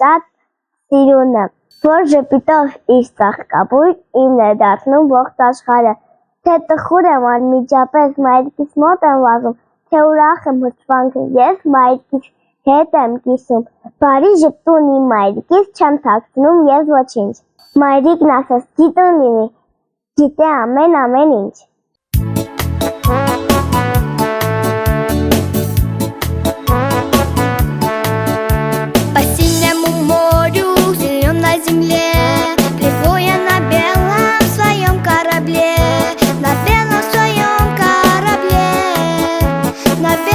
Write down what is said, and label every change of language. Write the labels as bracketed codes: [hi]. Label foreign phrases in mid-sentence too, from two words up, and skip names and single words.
[hy] սիրուն է, որ ժպիտով իր ծաղկաբույր իմն է դարձնում ողջ աշխարհը։ Թե տխուր եմ անմիջապես մայրիկիս մոտ եմ վազում, թե ուրախ եմ հրճվանքը, ես մայրիկիս հետ եմ կիսում, բարի ժպտուն իմ մայրիկիս չեմ թաքցնում ես ոչինչ։ Մայրիկն ասես գիտուն լինի, գիտե ամեն ինչ։ [ru] По синему морю, зеленой земле, плыву я на белом своем корабле, на белом своем корабле, на